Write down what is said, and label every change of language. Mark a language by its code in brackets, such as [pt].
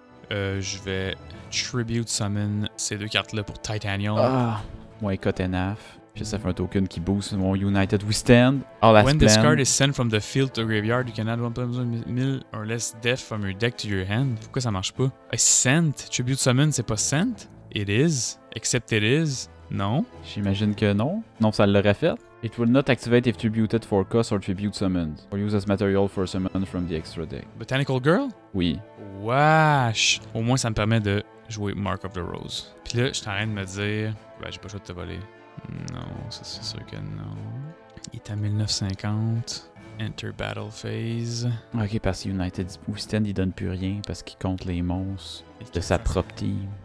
[fr] Je vais Tribute Summon ces 2 cartes-là pour Titanium. Ah, moi, cut enough. Puis ça fait un token qui boost mon United We Stand. [en] All as When this planned. card is sent from the field to graveyard, you can add 1,000 or less death from your deck to your hand. [fr] Pourquoi ça marche pas? Sent? Tribute Summon, c'est pas sent? [en] It is. Except it is. Non. [fr] J'imagine que non. Non, ça l'aurait fait. [en] It will not activate if tributed for cost or tribute summoned. Or use as material for summon from the extra deck. Botanical Girl? [fr] Oui. Wesh! Au moins, ça me permet de jouer Mark of the Rose. Puis là, je suis en train de me dire... Ben, j'ai pas le choix de te voler. Non, ça c'est sûr que non. Il est à 1950. [en] Enter Battle Phase. [fr] Ok, parce que United We Stand, il donne plus rien parce qu'il compte les monstres de sa propre team.